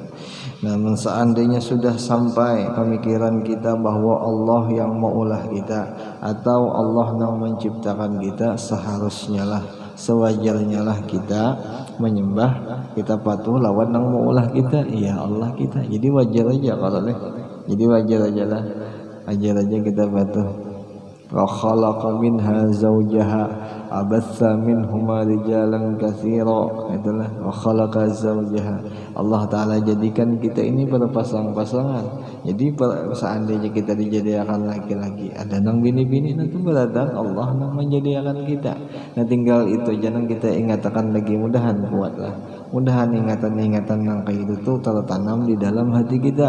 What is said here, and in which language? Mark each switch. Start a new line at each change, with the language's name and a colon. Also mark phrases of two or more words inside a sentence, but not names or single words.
Banjar: Namun seandainya sudah sampai pemikiran kita bahwa Allah yang maulah kita atau Allah yang menciptakan kita, seharusnya lah, sewajarnya lah kita menyembah, kita patuh lawan yang maulah kita, iya Allah kita. Jadi wajar aja kalau jadi wajar aja lah, wajar aja kita patuh.
Arabic: وخلق منها زوجها وبث منهما رجالا كثيرا. Itulah وخلق زوجها.
Indonesian: Allah Ta'ala jadikan kita ini berpasang-pasangan.
Banjar: Jadi seandainya kita dijadikan laki-laki, ada nang bini-bini nanti berdatang Allah nang menjadikan kita. Nah tinggal itu jangan kita ingatkan lagi, mudahan kuatlah.
Indonesian: Mudahan ingatan-ingatan yang kayak itu tuh tertanam di dalam hati kita.